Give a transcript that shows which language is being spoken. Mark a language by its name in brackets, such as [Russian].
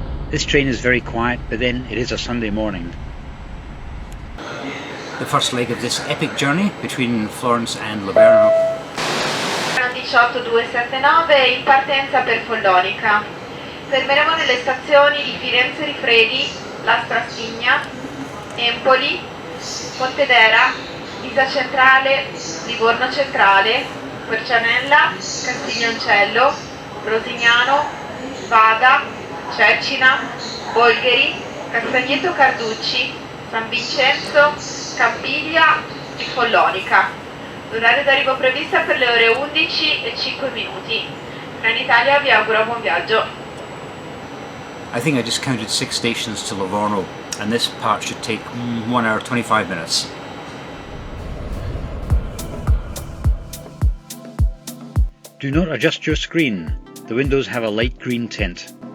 [English] This train is very quiet, but then it is a Sunday morning. The first leg of this epic journey between Florence and Livorno. [Italian] 18279 in partenza per Follonica. Fermeremo nelle stazioni di Firenze Rifredi, La Strassigna, Empoli, Pontedera, Pisa Centrale, Livorno Centrale, Quercianella, Castiglioncello, Rosignano, Vada, Cecina, Bolgheri, Castagneto Carducci, San Vincenzo, Campiglia e Follonica. L'orario d'arrivo prevista per le ore 11:05. Trenitalia vi augura buon viaggio. [English] I think I just counted 6 stations to Livorno and this part should take 1 hour 25 minutes. Do not adjust your screen. The windows have a light green tint.